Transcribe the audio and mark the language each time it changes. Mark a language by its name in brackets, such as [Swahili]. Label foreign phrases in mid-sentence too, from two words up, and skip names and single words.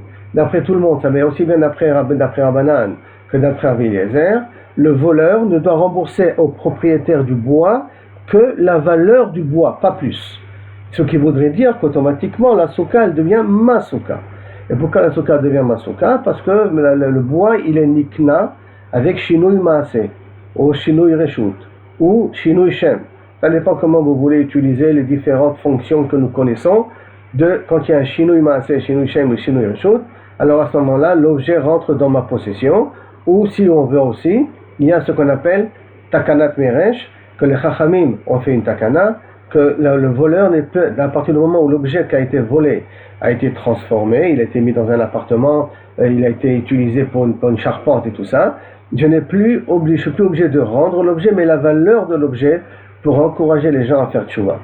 [French] D'après tout le monde, ça va aussi bien d'après Rabbanan que d'après Rabbi Eliezer, le voleur ne doit rembourser au propriétaire du bois que la valeur du bois, pas plus. Ce qui voudrait dire qu'automatiquement la souka elle devient ma souka. Et pourquoi la souka devient ma souka? Parce que le bois il est nikna avec [Hebrew] שינוי מעשה, [French] ou [Hebrew] שינוי רשות, [French] ou [Hebrew] שינוי שם. [French] Ça dépend comment vous voulez utiliser les différentes fonctions que nous connaissons. Quand il y a un [Hebrew] שינוי מעשה, שינוי שם [French] ou [Hebrew] שינוי רשות, [French] alors à ce moment-là, l'objet rentre dans ma possession. Ou si on veut aussi, il y a ce qu'on appelle [Hebrew] תקנת השבים, [French] que les Chachamim ont fait une takana, que le voleur n'est plus, à partir du moment où l'objet qui a été volé a été transformé, il a été mis dans un appartement, il a été utilisé pour une charpente et tout ça, je suis plus obligé de rendre l'objet, mais la valeur de l'objet pour encourager les gens à faire tchouva.